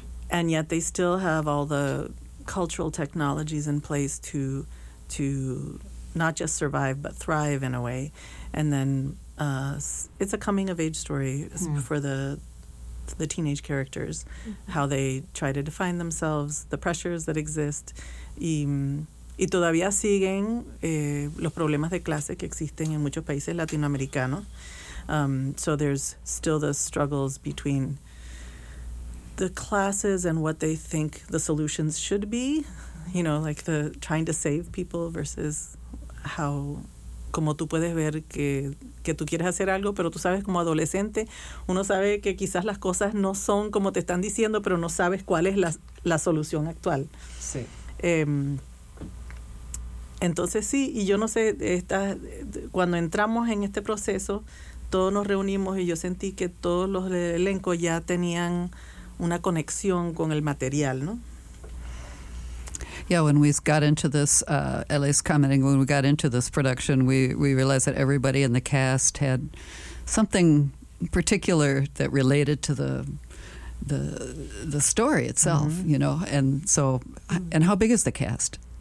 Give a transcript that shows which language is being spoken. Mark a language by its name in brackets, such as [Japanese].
[English] yet they still have all the cultural technologies in place to not just survive but thrive in a way, and then it's a coming of age story for the teenage characters, how they try to define themselves, the pressures that exist. [Spanish] Y todavía siguen los problemas de clase que existen en muchos países latinoamericanos. [English] So there's still the struggles between the classes and what they think the solutions should be, you know, like the trying to save people versus how... [Spanish] Como tú puedes ver que tú quieres hacer algo, pero tú sabes como adolescente, uno sabe que quizás las cosas no son como te están diciendo, pero no sabes cuál es la solución actual. Sí. Entonces sí, y yo no sé, cuando entramos en este proceso, todos nos reunimos y yo sentí que todos los del elenco ya tenían una conexión con el material, ¿no? [English] Yeah, when we got into this, Ellie's commenting, when we got into this production, we realized that everybody in the cast had something particular that related to the story itself, mm-hmm. you know. And so, and how big is the cast?